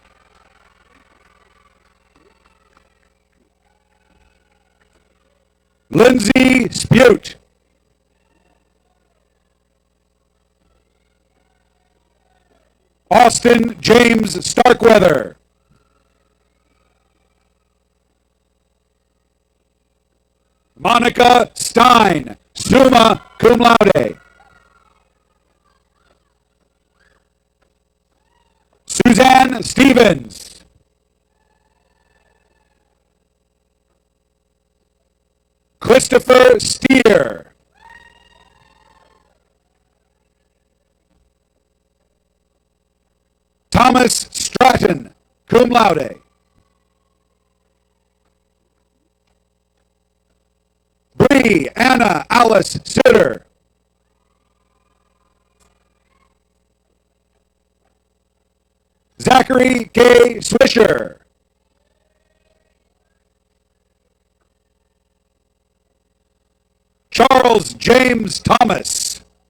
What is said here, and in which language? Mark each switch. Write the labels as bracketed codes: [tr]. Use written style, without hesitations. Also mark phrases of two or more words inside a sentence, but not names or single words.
[en] Lindsay Spute. Austin James Starkweather. Monica Stein, [la] summa cum laude. [en] Suzanne Stevens. Christopher Steer. Thomas Stratton, [la] cum laude. [en] Bree Anna Alice Sitter. Zachary K. Swisher. Charles James Thomas.